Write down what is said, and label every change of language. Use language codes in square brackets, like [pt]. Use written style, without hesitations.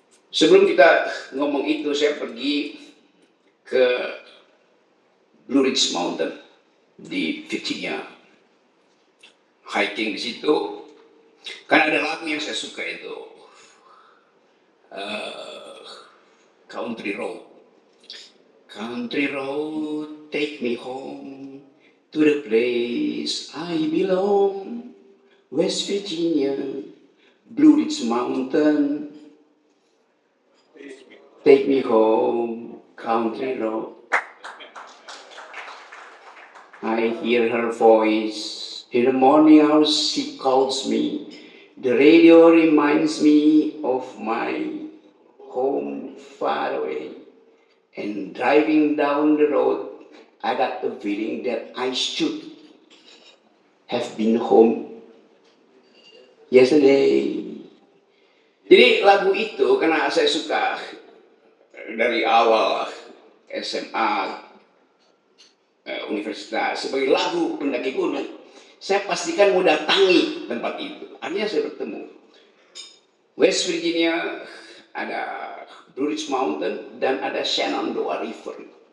[id] Sebelum kita ngomong itu, saya pergi ke Blue Ridge Mountain di Virginia. Hiking di situ. Karena ada lagu yang saya suka itu. [en] Country Road. Country road, take me home to the place I belong. West Virginia, Blue Ridge Mountain. Take me home, country road. I hear her voice. In the morning hours she calls me. The radio reminds me of my home far away. And driving down the road, I got the feeling that I should have been home yesterday. [id] Jadi lagu itu karena saya suka dari awal SMA, universitas sebagai lagu pendaki gunung, saya pastikan mau datangi tempat itu. Akhirnya saya bertemu West Virginia, ada Blue Ridge Mountain, dan ada Shenandoah River.